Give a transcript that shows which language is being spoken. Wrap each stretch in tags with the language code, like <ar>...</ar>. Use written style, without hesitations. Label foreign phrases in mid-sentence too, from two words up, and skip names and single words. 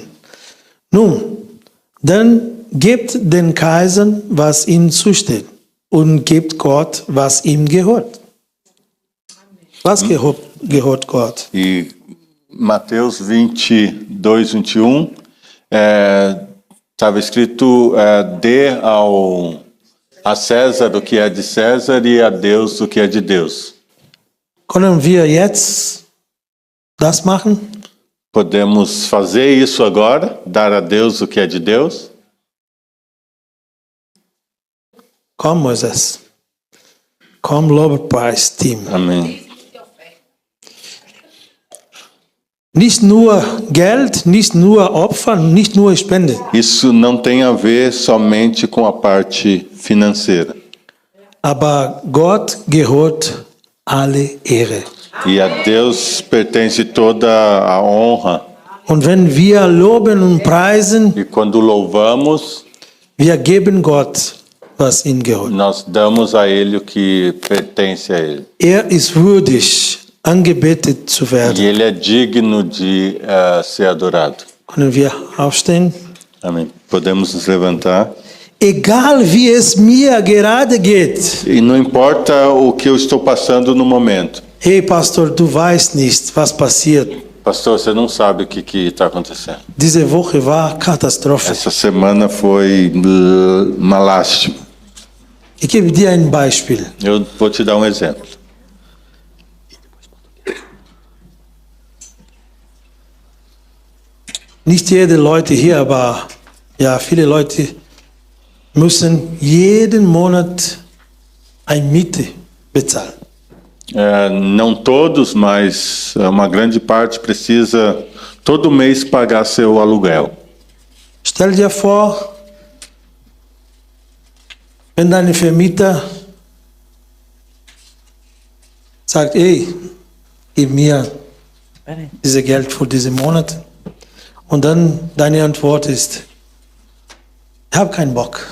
<de>Nun, dann gebt den Kaisern, was ihm zusteht, und gebt Gott, was ihm gehört. Was gehört Gott?</de> <pt>E Mateus 22, 21, estava escrito: dê a César o que é de César e a Deus o que é de Deus.</pt> <de>Können wir jetzt das machen?</de> <pt>Podemos fazer isso agora? Dar a Deus o que é de Deus?</pt> <de>Komm, Moisés. Komm, Lobpreis-Team.</de> <pt>Amém.</pt> <de>Nicht nur Geld, nicht nur Opfer, nicht nur Spende.</de> <pt>Isso não tem a ver somente com a parte financeira.</pt> <de>Aber Gott gehört alle Ehre.</de> <pt>E a Deus pertence toda a honra.</pt> <de>Und wenn wir loben und preisen,</de> <pt>E quando louvamos,</pt> <de>wir geben Gott, was ihm gehört.</de> <pt>nós damos a Ele o que pertence a Ele.</pt> <de>Ist würdig, angebetet zu</de> <pt>E</pt> <de>werden.</de> <pt>Ele é digno de ser adorado.</pt> <de>Können wir aufstehen?</de> <pt>Amém. Podemos nos levantar.</pt> <de>Egal wie es mir gerade geht.</de> <pt>E não importa o que eu estou passando no momento.</pt> <de>Hey Pastor, du weißt nicht, was passiert.</de> <pt>Pastor, você não sabe o que está acontecendo.</pt> <de>Diese Woche war Katastrophe.</de> <pt>Essa semana foi uma lástima.</pt> <de>Ich gebe dir ein Beispiel.</de> <pt>Eu vou te dar um exemplo.</pt> <de>Nicht jede Leute hier, aber ja, viele Leute müssen jeden Monat eine Miete bezahlen.</de> <pt>Não todos, mas uma grande parte precisa todo mês pagar seu aluguel.</pt> <de>Stell dir vor, wenn deine Vermieter sagt, ey, gib mir dieses Geld für diesen Monat. Und dann deine Antwort ist, ich habe keinen Bock.</de>